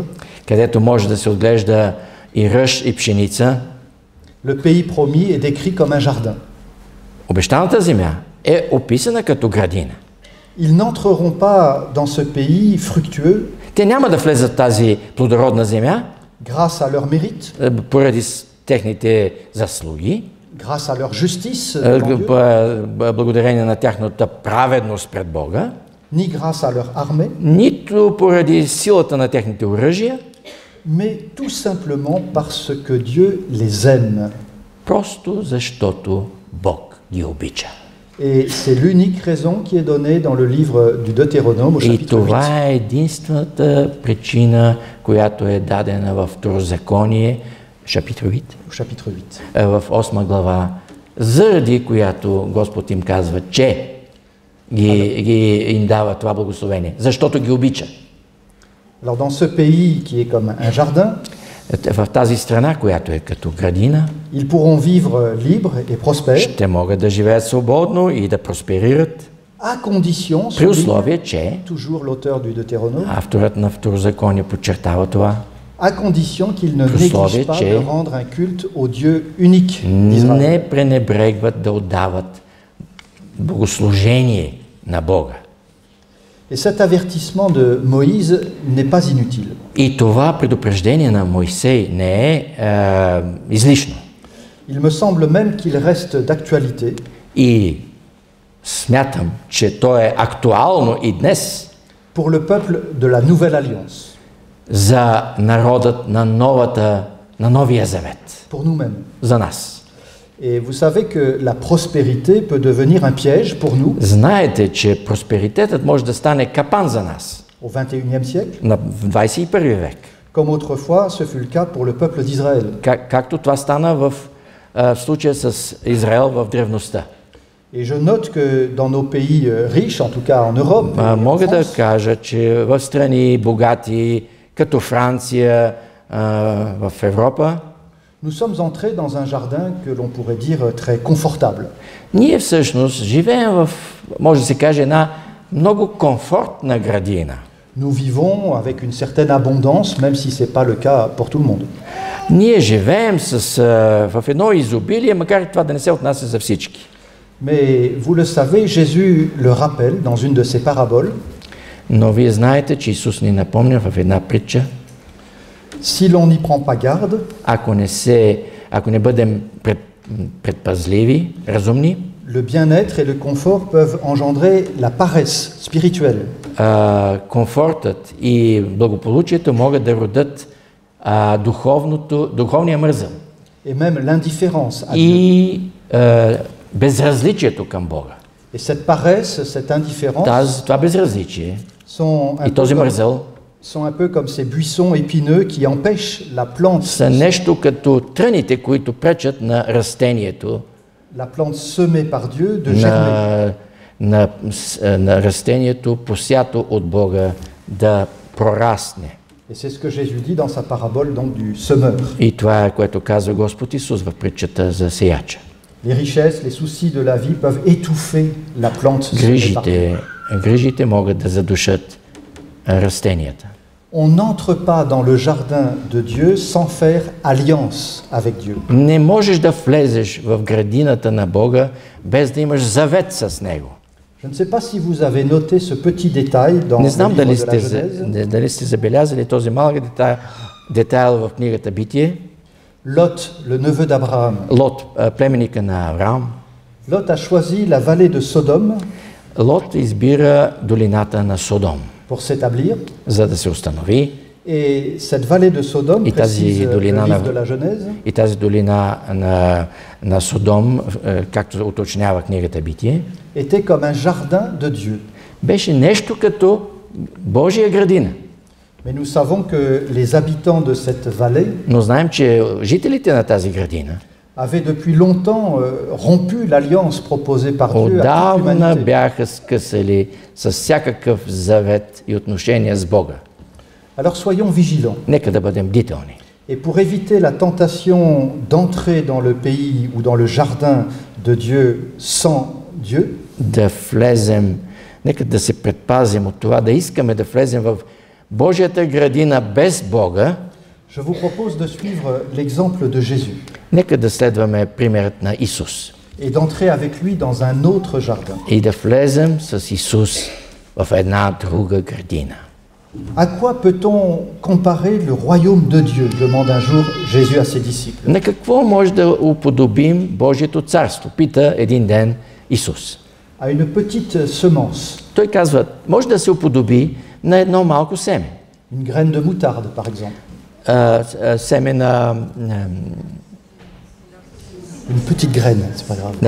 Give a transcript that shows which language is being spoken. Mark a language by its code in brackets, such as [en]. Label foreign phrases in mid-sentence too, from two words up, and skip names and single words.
[bg] където може да се отглежда и ръж и пшеница. [fr] le pays promis est décrit comme un jardin. [bg] Обещаната земя е описана като градина. [fr] Ils n'entreront pas dans ce pays fructueux [bg] Те няма да влезат в тази плодородна земя [fr] grâce à leur mérite, [bg] поради техните заслуги, [fr] grâce à leur justice devant Dieu, [bg] благодарение на тяхната праведност пред Бога, [fr] ni grâce à leur armée, [bg] нито поради силата на техните оръжия, [fr] mais tout simplement parce que Dieu les aime. [bg] просто защото Бог ги обича. [fr] Et c'est l'unique raison qui est donnée dans le livre du Deutéronome au [bg] И [fr] chapitre 8. [bg] това е единствената причина, която е дадена в Второзаконие, [fr] chapitre 8, Au chapitre 8. [bg] в 8 глава, заради която Господ им казва, че им дава това благословение, защото ги обича. [fr] Alors dans ce pays qui est comme un jardin, [bg] В тази страна, която е като градина, [fr] ils pourront vivre libres et prospères, [bg] ще могат да живеят свободно и да просперират, [fr] à condition, [bg] при [fr] souligne [bg] условие, че [fr] toujours l'auteur du Deutéronome, [bg] авторът на Второзаконие подчертава това, [fr] à condition qu'ils ne [bg] При условие, [fr] négligent pas [bg] че [fr] de rendre un culte au Dieu unique d'Israël. [bg] не пренебрегват да отдават богослужение на Бога. [fr] Et cet avertissement de Moïse n'est pas inutile. [bg] И това предупреждение на Мойсей не е излишно. [fr] Il me semble même qu'il reste d'actualité [bg] И смятам, че то е актуално и днес [fr] pour le peuple de la Nouvelle Alliance, [bg] за народът на новия завет, [fr] pour nous-mêmes. [bg] за нас. [fr] Et vous savez que la prospérité peut devenir un piège pour nous [bg] Знаете, че просперитетът може да стане капан за нас [fr] au XXIe siècle, [bg] в 21 век. [fr] comme autrefois ce fut le cas pour le peuple d'Israël. [bg] Както това стана в случая с Израел в древността. [fr] Et je note que dans nos pays riches, en tout cas en Europe, et en [bg] Мога да [fr] France, [bg] кажа, че в страни богати, като Франция, в Европа, [fr] nous sommes entrés dans un jardin que l'on pourrait dire très confortable. [bg] ние всъщност живеем в, може да се каже, една много комфортна градина. [fr] Nous vivons avec une certaine abondance, même si ce n'est pas le cas pour tout le monde. [bg] Ние живеем в едно изобилие, макар и това да не се отнася за всички. [fr] Mais vous le savez, Jésus le rappelle dans une de ses paraboles. [bg] Но вие знаете, че Исус ни напомня в една притча, [fr] Si l'on n'y prend pas garde, [bg] ако не бъдем предпазливи, разумни, [fr] le bien-être et le confort peuvent engendrer la paresse spirituelle. [bg] комфортът и благополучието могат да родят духовния мързъл [fr] Et même l'indifférence à Dieu. [bg] и безразличието към Бога. [fr] Et cette paresse, cette indifférence [bg] Това безразличие [fr] sont [bg] и този мързъл [fr] un peu comme ces buissons épineux qui empêchent la plante, [bg] са нещо като тръните, които пречат на растението, [fr] la plante semée par Dieu de germer. [bg] на растението, посято от Бога, да прорасне. [fr] Et c'est ce que Jésus dit dans sa parabole donc, du semeur. [bg] И това е, което казва Господ Исус в притчата за сеяча. [fr] Les richesses, les soucis de la vie peuvent étouffer la plante semée par Dieu. [bg] Грижите могат да задушат растенията. [fr] On n'entre pas dans le jardin de Dieu sans faire alliance avec Dieu. [bg] Не можеш да влезеш в градината на Бога без да имаш завет с Него. [fr] Je ne sais pas si vous avez noté ce petit détail dans [bg] Не [fr] le [bg] знам [fr] livre de la Genèse. [bg] дали сте забелязали този малък детайл в книгата Битие. [fr] Lot, le neveu d'Abraham. [bg] Лот, племенника на Авраам. [fr] Lot a choisi la vallée de Sodome [bg] Лот избира долината на Содом, [fr] pour s'établir. [bg] за да се установи. [fr] Et cette vallée de Sodome, [bg] И тази [fr] précise le [bg] долина [fr] livre de la Genèse, [bg] И тази долина на Содом, както уточнява книгата Битие, [fr] était comme un jardin de Dieu. [bg] беше нещо като Божия градина. [fr] Mais nous savons que les habitants de cette vallée [bg] Но знаем, че жителите на тази градина [fr] avaient depuis longtemps rompu l'alliance proposée par Dieu à toute [bg] отдавна [fr] l'humanité. [bg] бяха скъсали с всякакъв завет и отношение с Бога. [fr] Alors soyons vigilants. [bg] Нека да бъдем бдителни. [fr] Et pour éviter la tentation d'entrer dans le pays ou dans le jardin de Dieu sans Dieu, [bg] Да влезем, нека да се предпазим от това, да искаме да влезем в Божията градина без Бога. [fr] je vous propose de suivre l'exemple de Jésus [bg] Нека да следваме примерът на Исус [fr] et d'entrer avec lui dans un autre jardin. [bg] и да влезем с Исус в една друга градина. [fr] À quoi peut-on comparer le royaume de Dieu demande un jour Jésus à ses disciples. [bg] На какво може да уподобим Божието царство? Пита един ден Исус. [fr] À une petite semence, [bg] Той казва, може да се уподоби на едно малко семе. [fr] une graine de moutarde par exemple. [bg] Семе на [fr] Une petite graine, c'est pas grave.